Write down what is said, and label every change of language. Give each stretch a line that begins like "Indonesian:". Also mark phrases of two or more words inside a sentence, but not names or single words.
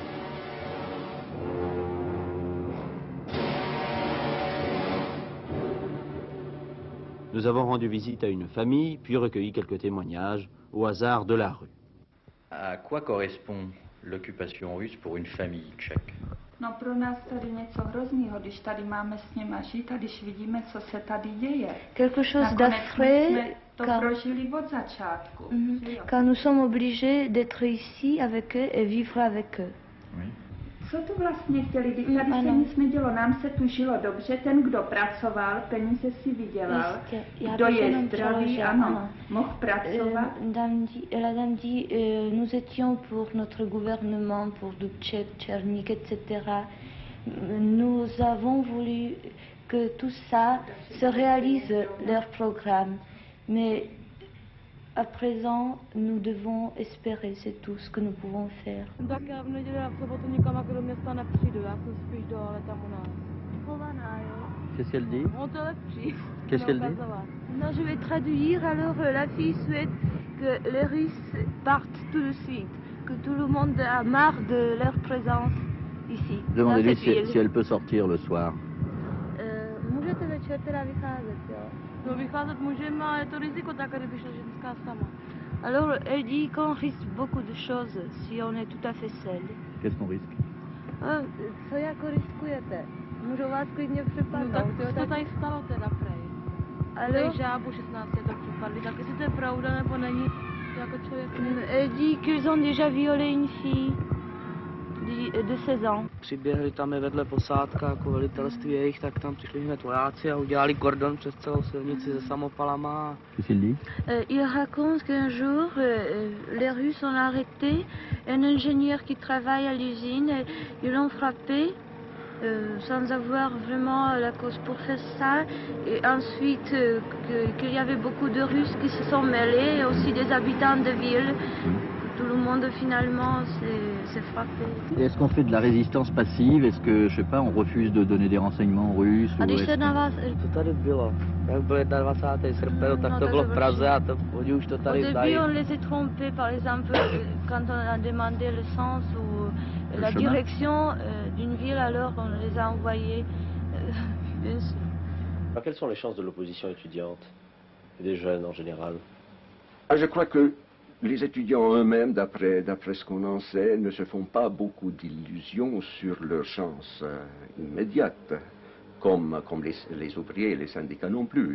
French: Nous avons rendu visite à une famille, puis recueilli quelques témoignages au hasard de la rue. À quoi correspond l'occupation russe pour une famille tchèque?
Czech: No pro nás tady něco hroznýho, když tady máme s nima žít a když vidíme, co se tady děje.
French: Quelque chose
Czech: Nakonec
French: d'affreux,
Czech: jsme to prožili od začátku.
French: car nous sommes obligés d'être ici avec eux et vivre avec eux. Oui.
Czech: Co to vlastně chtěli? Když tady se ano. nic nedělo, nám se tu žilo dobře, ten, kdo pracoval, peníze si vydělal, Jistě. kdo je Jenom zdravý, přeložil, ano, ano. mohl pracovat.
French: La dame dit, nous étions pour notre gouvernement, pour Dubček, Černík, etc. Nous avons voulu que tout ça se réalise, leur programme. Mais à présent, nous devons espérer, c'est tout ce que nous pouvons faire.
Czech: Tak já v neděli a v sobotu nikam jako do města nepřijdu, já jsem spíš dole tam u nás. Chovaná, jo.
French: Qu'est-ce qu'elle dit?
Czech: On to lepší.
French: Qu'est-ce qu'elle dit? Non, je vais traduire. Alors, la fille souhaite que les Russes partent tout de suite, que tout le monde a marre de leur présence ici. Demandez-lui si elle peut sortir le soir.
Czech: Můžete večer teda vycházet, jo? No vycházet můžeme, ale je to riziko tak, kdyby šla ženská sama.
French: Alors, elle dit qu'on risque beaucoup de choses si on est tout à fait seul. Qu'est-ce qu'on risque?
Czech: Co jako riskujete? Můžou vás klidně No přepadnout, tak jo? to Tak... tady stalo teda prej.
French: Alors,
Czech: Prej žábu 16 to připadli, tak jestli to je pravda nebo není, to jako člověk neví.
French: elle dit qu'ils ont déjà violé une fille de 16 ans.
Czech: Přiběhli tam je vedle posádka, jako velitelství jejich, tak tam přišli hned vojáci a udělali kordon přes celou silnici se samopalama.
French: Qu'est-ce qu'il dit? Il raconte qu'un jour, les Russes ont arrêté un ingénieur qui travaille à l'usine et ils l'ont frappé sans avoir vraiment la cause pour faire ça. Et ensuite, qu'il y avait beaucoup de Russes qui se sont mêlés et aussi des habitants de ville. tout le monde finalement s'est frappé. Est-ce qu'on fait de la résistance passive? Est-ce que, je sais pas, on refuse de donner des renseignements russes?
Czech: A když se na vás... To tady bylo. Jak byl 21. srpen, tak to bylo v Praze a to, oni už to
French: Au
Czech: tady dají.
French: début, on les a trompés, par exemple, quand on a demandé le sens ou la chemin. direction d'une ville, alors on les a envoyés. Bien sûr. Alors, quelles sont les chances de l'opposition étudiante et des jeunes en général? Je crois que les étudiants eux-mêmes, d'après ce qu'on en sait, ne se font pas beaucoup d'illusions sur leurs chances immédiates, comme les ouvriers et les syndicats non plus.